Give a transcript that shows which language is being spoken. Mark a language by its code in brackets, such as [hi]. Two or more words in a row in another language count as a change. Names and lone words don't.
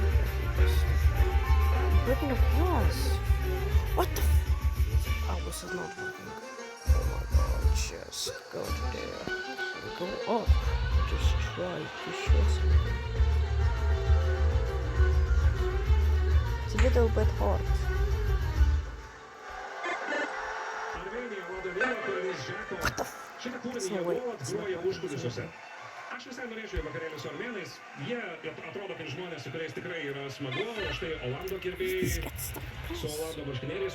[en] I'm breaking the glass. What the f? Oh, this is not working. Oh my god, just go there. Go up. Just try to show something. It's a little bit hard. [lt] Šitą kūrinį jie nuolat groja užkulisiuose. Aš visai norėčiau į vakarėlį su armėnais. Jie atrodo kaip žmonės, su kuriais tikrai yra smagu. Štai Olando gerbėjai su Olando marškinėliais.